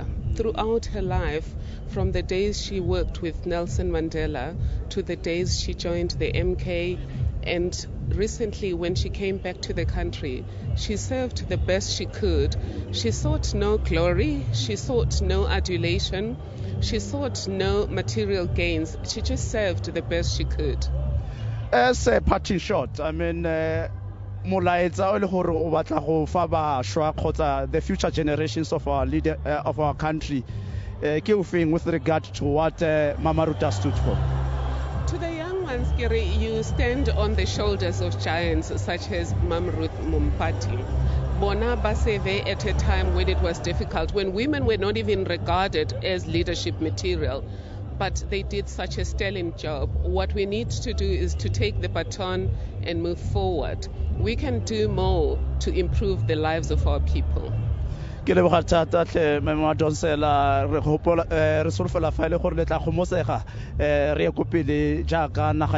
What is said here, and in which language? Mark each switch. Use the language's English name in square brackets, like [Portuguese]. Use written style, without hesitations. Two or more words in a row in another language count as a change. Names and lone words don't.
[English] Throughout her life, from the days she worked with Nelson Mandela to the days she joined the MK And recently, when she came back to the country, she served the best she could. She sought no glory, she sought no adulation, she sought no material gains. She just served the best she could. As a parting shot, I mean, [Tswana] molaetsa o le gore o batla go fa bašwa kgotsa [English] the future generations of our leader of our country [Tswana] ke o feng [English] with regard to what Mama Ruta stood for? To the young ones, Kiri, you stand on the shoulders of giants such as Mam Ruth Mompati. Bona Baseve at a time when it was difficult, when women were not even regarded as leadership material, but they did such a sterling job. What we need to do is to take the baton and move forward. We can do more to improve the lives of our people. [Tswana] Ke leboga thata tle Mama Donsela re gopola re solofela fa ile gore le tla gomosega re ye kopele jaaka naga